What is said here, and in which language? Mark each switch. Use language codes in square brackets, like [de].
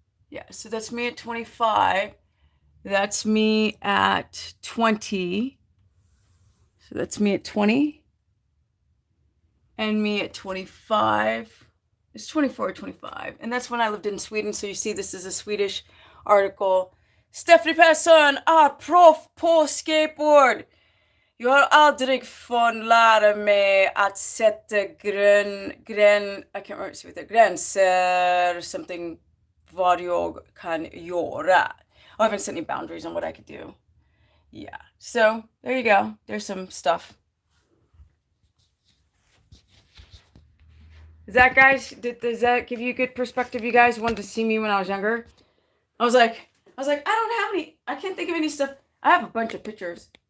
[en] Yeah, so that's me at 25. That's me at 20. So that's me at 20. And me at 25. It's 24 or 25. And that's when I lived in Sweden. So you see this is a Swedish article. [sv] Stephanie Persson är proff på skateboard. Jag har aldrig fått lära mig att sätta [en] I can't remember, [sv] gränser, [en] something [sv] vad jag kan göra. [en] I haven't set any boundaries on what I could do. Yeah, so there you go. There's some stuff. Is that, guys, does that give you a good perspective? You guys wanted to see me when I was younger? I was like, I don't have any, I can't think of any stuff. I have a bunch of pictures.